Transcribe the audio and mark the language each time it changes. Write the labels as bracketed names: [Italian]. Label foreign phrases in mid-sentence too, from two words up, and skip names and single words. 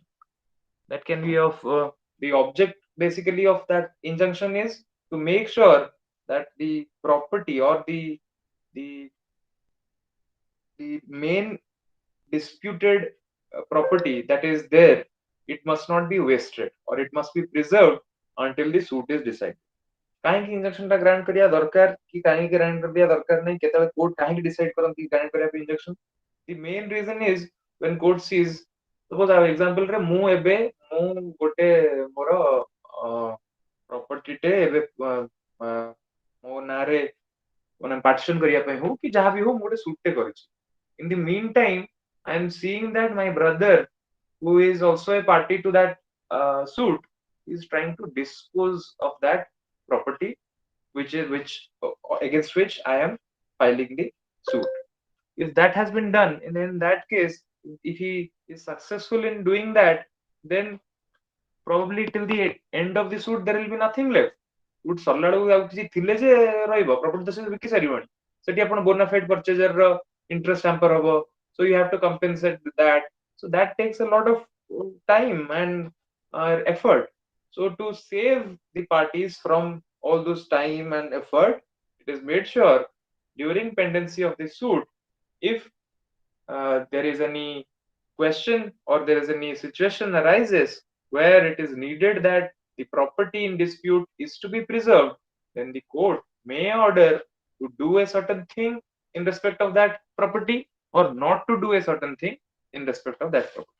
[English] That can be of the object basically of that injunction is to make sure that the property or the the main disputed property that is there, it must not be wasted or it must be preserved until the suit is decided. [Odia] କାହିଁକି ଇଞ୍ଜେକ୍ସନ ଟା ଗ୍ରାଣ୍ଟ କରିବା ଦରକାର କି କାହିଁକି ଗ୍ରାଣ୍ଟ କରିବା ଦରକାର ନାହିଁ, କେତେବେଳେ କୋର୍ଟ କାହିଁକି ଡିସାଇଡ୍ କରନ୍ତି ଗ୍ରାଣ୍ଟ କରିବା ପାଇଁ ଇଞ୍ଜେକ୍ସନ? [English] The main reason is when court sees, suppose our example [Odia] ରେ ମୁଁ ଗୋଟେ ମୋର ପ୍ରପର୍ଟି ଟେ ଏବେ ମୋ ନାଁରେ ମାନେ ପାର୍ଟିସନ କରିବା ପାଇଁ ହଉ କି ଯାହା ବି ହଉ ମୁଁ ଗୋଟେ ସୁଟ୍ ଟେ କରିଛି. [English] In the meantime, I am seeing that my brother, who is also a party to that suit, is trying to dispose of that property, which against which I am filing the suit. If that has been done, and in that case, if he is successful in doing that, then probably till the end of the suit there will be nothing left. [Odia] Suit ସରିଲା ବେଳକୁ ଆଉ କିଛି ଥିଲେ ଯେ ରହିବ, ପ୍ରପର୍ଟି ତ ସେ ବିକି ସାରିବଣି, ସେଠି ଆପଣ [English] bona fide purchaser [Odia] ର [English] interest hamper [Odia] ହବ, [English] so you have to compensate that. So that takes a lot of time and effort. So to save the parties from all those time and effort, it is made sure during pendency of the suit, if there is any question or there is any situation arises where it is needed that the property in dispute is to be preserved, then the court may order to do a certain thing in respect of that property or not to do a certain thing in respect of that property.